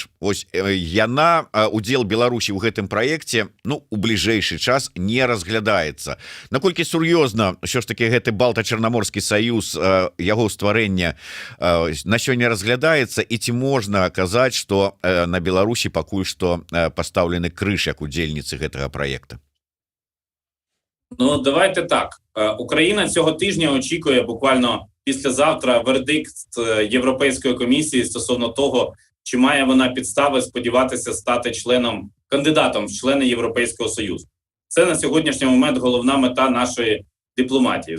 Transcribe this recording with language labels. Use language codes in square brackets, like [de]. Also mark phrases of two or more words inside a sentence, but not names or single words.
[be] Ось яна, удзел Беларусі ў гэтым праекце, ну, у бліжэйшы час не разглядаецца. Наколькі сур'ёзна ўсё ж таки гэты Балта-Чарнаморскі саюз, яго стварэнне на сёння разглядаецца, і ці можна казаць, што на Беларусі пакуль што пастаўлены крыж як удзельніцы гэтага праекта? [uk] Ну, давайте так. Україна цього тижня очікує буквально післязавтра вердикт Європейської комісії стосовно того, чи має вона підстави сподіватися стати кандидатом в члени Європейського Союзу. Це на сьогоднішній момент головна мета нашої дипломатії.